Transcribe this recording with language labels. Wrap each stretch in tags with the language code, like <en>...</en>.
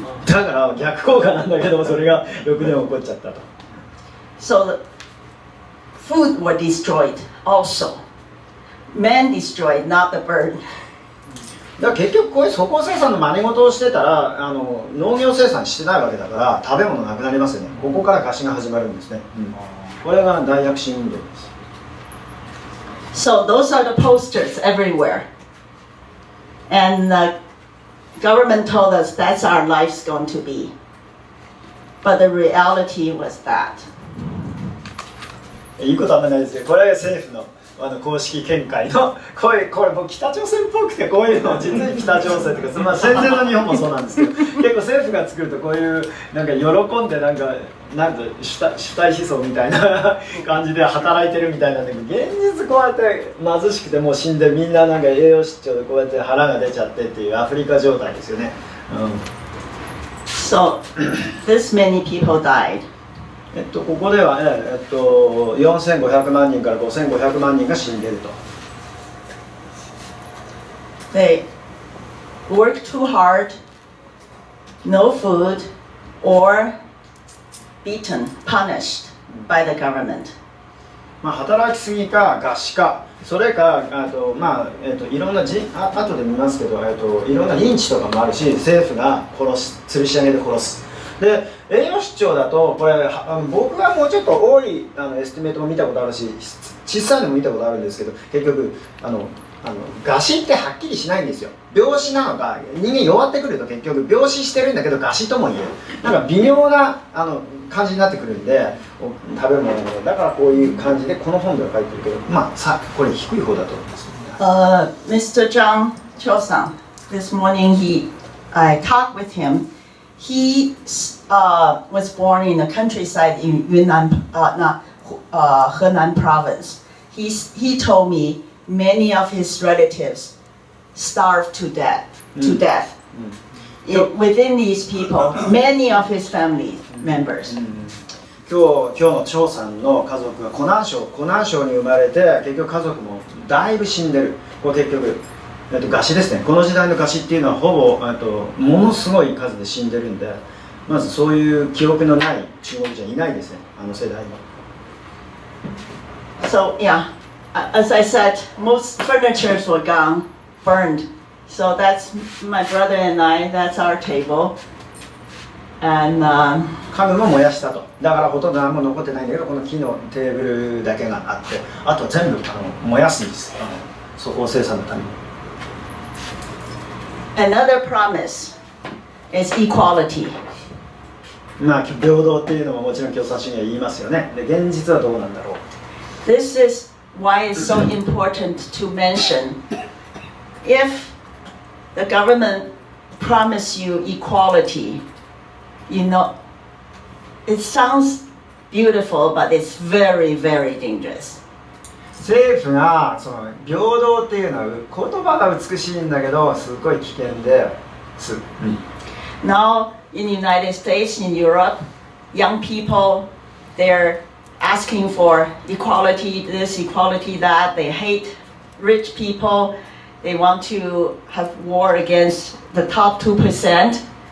<ja>だから逆効果なんだけど、それが翌年起こっちゃったと。</ja> <en>So the food were destroyed also. Man destroyed, not the bird.</en> <ja>だから結局こういう粗鋼生産の真似事をしてたら農業生産してないわけだから食べ物なくなりますよね。ここから餓死が始まるんですね。これが大躍進運動です。</ja> <en>So those are the posters everywhere. And the government told us that's our life's going to be. But the reality was that.</en> <ja>いいことはあんまりないですよ。これは政府の公式見解のこれもう北朝鮮っぽくて、こういうの実に北朝鮮とか、まあ、戦前の日本もそうなんですけど、結構政府が作るとこういうなんか喜んでなんて主体思想みたいな感じで働いてるみたいなんだけど、現実こうやって貧しくてもう死んで、みんななんか栄養失調でこうやって腹が出ちゃってっていうアフリカ状態ですよね。</ja> <en>So this many people died.</en> <ja>ここでは、4500万人から5500万人が死んでいると。</ja> <en>They worked too hard, no food, or beaten, punished by the government.</en> <ja>まあ働きすぎか餓死か、それかあと、まあいろんな後で見ますけど、いろんなリンチとかもあるし、政府が殺す、吊るし上げで殺す。で栄養失調だとこれ僕はもうちょっと多いエスティメートも見たことあるし、小さいのも見たことあるんですけど、結局餓死ってはっきりしないんですよ。病死なのか、人間弱ってくると結局病死してるんだけど餓死とも言える、なんか微妙な感じになってくるんで、食べ物のだからこういう感じでこの本では書いてるけど、まあこれ低い方だと思います。</ja> <en>Mr. Zhang Qiu-san, this morning I talked with him. He was born in the countryside in Yunnan, Henan province. He told me many of his relatives starved to death. Within these people, many of his family members.</en> <ja>今日の張さんの家族が湖南省に生まれて、結局家族もだいぶ死んでる。これ結局餓死ですね。この時代の餓死っていうのはほぼものすごい数で死んでるんで、まずそういう記憶のない中国人はいないですね、世代は。</ja> <en>So yeah, as I said, most furnitures were gone, burned. So that's my brother and I. That's our table. And</en> <ja>家具も燃やしたと。だからほとんど何も残ってないんだけど、この木のテーブルだけがあって、あと全部燃やすんです。粗鋼生産のために。</ja> <en>Another promise is equality.</en> <ja>まあ平等っていうのももちろん共産主義は言いますよね。で現実はどうなんだろう。</ja> <en>This is why it's so important to mention. If the government promise you equality, you know, it sounds beautiful, but it's very, very dangerous.</en> <ja>政府がその平等っていうのは言葉が美しいんだけどすごい危険です。</ja> <en>Now in the United States, in Europe, young people, they're asking for equality, this, equality, that. They hate rich people. They want to have war against the top 2%.</en>